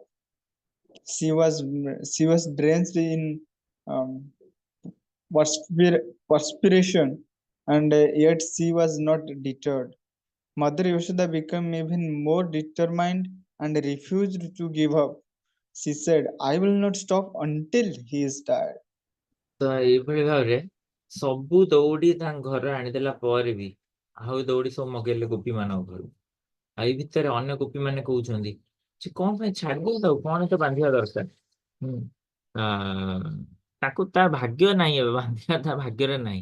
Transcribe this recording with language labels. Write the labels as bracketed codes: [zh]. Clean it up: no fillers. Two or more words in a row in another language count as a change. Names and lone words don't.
[en] She was she was drenched in um, perspiration, and yet she was not deterred. Mother Yashoda became even more determined and refused to give up. She said, I will not stop until he is tired. [or] ତ ଏଇଭଳି ଭାବରେ ସବୁ ଦୌଡ଼ି ତାଙ୍କ ଘର ଆଣିଦେଲା ପରେ ବି ଆଉ ଦୌଡ଼ି ସବୁ ମଗେଇଲେ ଗୋପୀ ମାନଙ୍କ ଘରୁ। ଆଉ ଏଇ ଭିତରେ ଅନ୍ୟ ଗୋପୀ ମାନେ କହୁଛନ୍ତି ଯେ କଣ ପାଇଁ ଛାଡିଦେଇ ତାକୁ, କଣ ତ ବାନ୍ଧିବା ଦରକାର। ଆ, ତାକୁ ତା ଭାଗ୍ୟ ନାହିଁ, ଏବେ ବାନ୍ଧିବା ତା ଭାଗ୍ୟରେ ନାହିଁ।